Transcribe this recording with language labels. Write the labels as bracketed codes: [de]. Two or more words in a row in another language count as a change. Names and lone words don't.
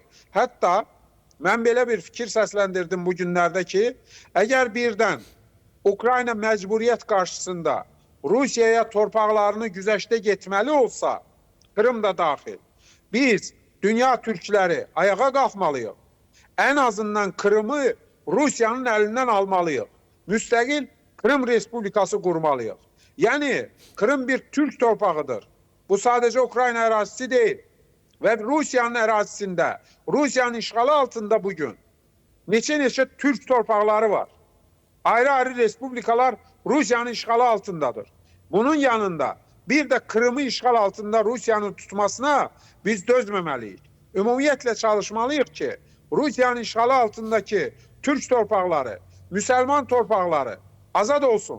[az] Hətta mən belə bir fikir səsləndirdim bu günlərdə ki, əgər birdən Ukrayna məcburiyyət qarşısında Rusiyaya torpaqlarını güzəştə getməli olsa, Krım da daxil, biz dünya türkləri ayağa qalxmalıyıq. [tr] En azından Krım'ı Rusya'nın elinden almalıyıq. [az] Müstəqil Krım Respublikası kurmalıyıq. [tr] Yani Krım bir Türk torpağıdır. Bu sadece Ukrayna ərazisi değil. Ve Rusya'nın ərazisində, Rusya'nın işğalı altında bugün neçə Türk torpaqları var. [az] Ayrı-ayrı respublikalar Rusya'nın işğalı altındadır. Bunun yanında bir de Krım'ı işğal altında Rusya'nın tutmasına biz dözməməliyik. Ümumiyyətlə çalışmalıyıq ki, Rusya'nın işğalı altındaki Türk torpaqları, Müslüman torpaqları azad olsun.